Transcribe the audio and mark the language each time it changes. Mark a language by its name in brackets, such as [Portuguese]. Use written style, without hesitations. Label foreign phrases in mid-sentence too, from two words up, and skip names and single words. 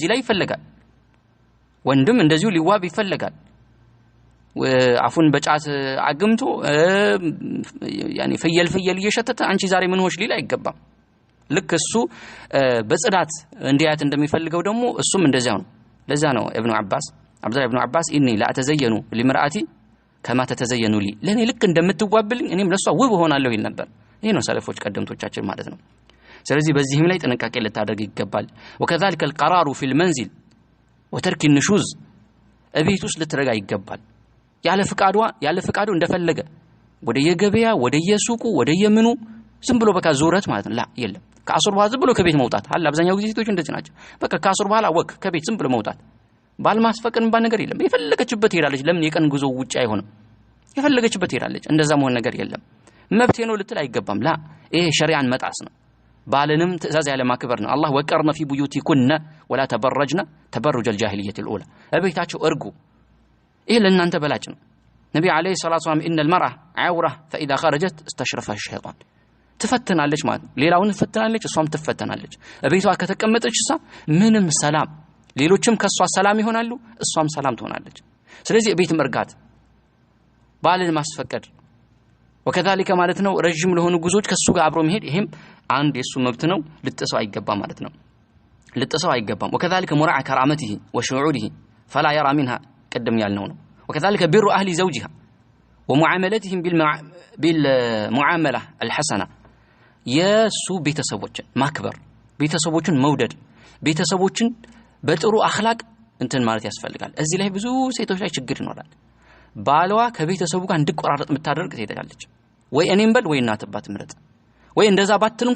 [Amharic] ላይ ይፈልጋል ወንድም እንደዚሁ ሊዋብ ይፈልጋል አፉን በጫት አግምቶ ያኒ ፍየል እየሸተተ አንቺ ዛሬ ምን ሆሽ ሊል አይገባም ልክ እሱ በጽዳት እንዲያት እንደሚፈልገው ደግሞ እሱም እንደዚያው ነው ለዛ ነው አብዱላህ ኢብኑ አባስ [Arabic] إني لأتزين للمرأة كما تتزين لي [Amharic] ለኔ ልክ እንደምትዋብልኝ እኔም ለሷ ውብ ሆናለሁ ይል ነበር ይሄ ነው ሰለፎች ቀደምቶቻችን ማለት ነው ስለዚህ በዚህም ላይ ጥንቃቄ ልታደርግ ይገባል [Arabic] وكذلك القرار في المنزل وترك النشوز [Amharic] እቤት ውስጥ ልትረጋ ይገባል ያለ ፍቃዱ እንደፈለገ ወደ የገበያ ወደ የሱቁ ወደ የምኑ ዝም ብሎ በቃ ዙረት ማለት ነው ላ የለም ከአሱር በኋላ ዝም ብሎ ከቤት መውጣት አለ አብዛኛው ጊዜ ሴቶች እንደዚህ ናቸው በቃ ከአሱር በኋላ ወክ ከቤት ዝም ብሎ መውጣት ባልማስፈቀድ እንባ ነገር የለም የፈለገችበት ሄዳለች ለምን የቀን ጉዞ ውጪ አይሆንም የፈለገችበት ሄዳለች እንደዛ መሆን ነገር የለም መብቴ ነው ልትል አይገባም ላ ይሄ ሸሪዓን መጣስ ነው ባለንም ትእዛዝ ያለ ማክበር ነው አላህ [Arabic] وقرن في بيوتكن ولا تبرجن تبرج الجاهليه الاولى [Amharic] እቤታቸው እርጉ ይሄ ለእናንተ በላጭ ነው ነብዩ [Arabic] عليه الصلاة والسلام ان المرأة عورة فاذا خرجت استشرفها الشيطان [Amharic] ትፈተናለች ማለት ሌላውን ትፈተናለች እሷም ትፈተናለች እቤቷ ከተቀመጠች ምንም ሰላም ሌሎችም ከሷ ሰላም ይሆናሉ እሷም ሰላም ትሆናለች ስለዚህ እቤት መርጋት ባልን ማስፈቀድ وكذلك ማለት ነው ረጅም ለሆኑ ጉዞች ከሱ ጋር አብሮ መሄድ ይሄም አንድ የሱ መብት ነው ልጥሰው አይገባም ማለት ነው ልጥሰው አይገባም [Arabic] وكذلك مراعاة كرامته وشعوره فلا يرى منها قدم [Amharic] ያልነው ነው [Arabic] وكذلك بر اهل زوجها ومعاملتهم بالمعامله الحسنه [Amharic] የሱ ቤተሰቦችን ማክበር ቤተሰቦችን መውደድ ቤተሰቦችን በጥሩ አኽላቅ እንትን ማለት ያስፈልጋል እዚህ ላይ ብዙ ሴቶች ላይ ችግር ይኖራል ባሏ ከቤተሰቡ ጋር እንዲቆራረጥ የምታደርግ ትሄዳለች። ወይ እኔም በል ወይ እናት አባት ምረጥ፣ ወይ እንደዛ ባትል እንኳን